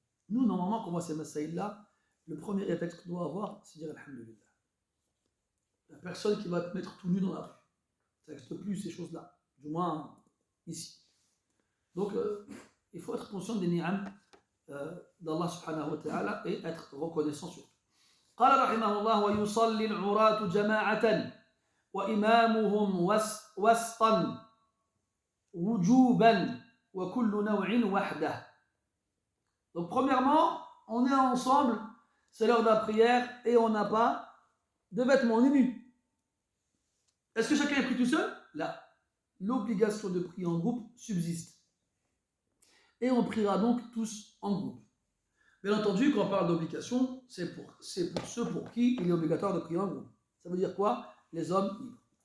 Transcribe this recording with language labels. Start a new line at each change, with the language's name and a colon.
French: Nous, normalement, quand on voit ces masaïla, le premier réflexe qu'on doit avoir, c'est dire alhamdoulilah. La personne qui va te mettre tout nu dans la rue. Ça n'existe plus ces choses-là, du moins ici. Donc, il faut être conscient des ni'am d'Allah subhanahu wa ta'ala et être reconnaissant sur tout.
Arabic: قال رحمه الله ويصلي العراة جماعة وإمامهم وسطا وجوبا وكل نوع وحده.
French: Donc premièrement, on est ensemble, c'est l'heure de la prière et on n'a pas de vêtements, on est nus. Est-ce que chacun est pris tout seul? Là, l'obligation de prier en groupe subsiste. Et on priera donc tous en groupe. Bien entendu, quand on parle d'obligation, c'est pour ceux pour qui il est obligatoire de prier en groupe. Ça veut dire quoi? Les hommes libres.